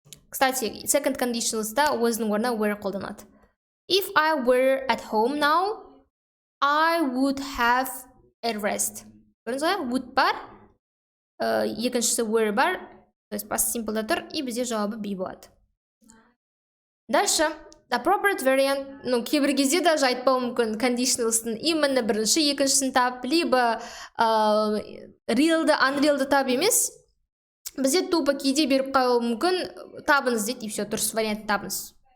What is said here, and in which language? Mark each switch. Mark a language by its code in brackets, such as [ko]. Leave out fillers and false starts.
[kk] Кстати, second conditionals'та өзінің орнына were қолданады. [en] If I were at home now, I would have a rest. [kk] Көрдіңіз ғой, would бар, екіншісі were бар, [ru] то есть [kk] past simple'да тұр, и бізде жауабы be болады. [ru] Дальше, [kk] appropriate variant, [ru] ну, [kk] кейбір кезде даже айтпау мүмкін conditionals'тың именно бірінші, екіншісін тап, либо real'ды, unreal'ды тап емес, бізде тупо кейде беріп қауы мүмкін, табыңыз дейді, [ru] и все, [kk] дұрыс вариант табыңыз.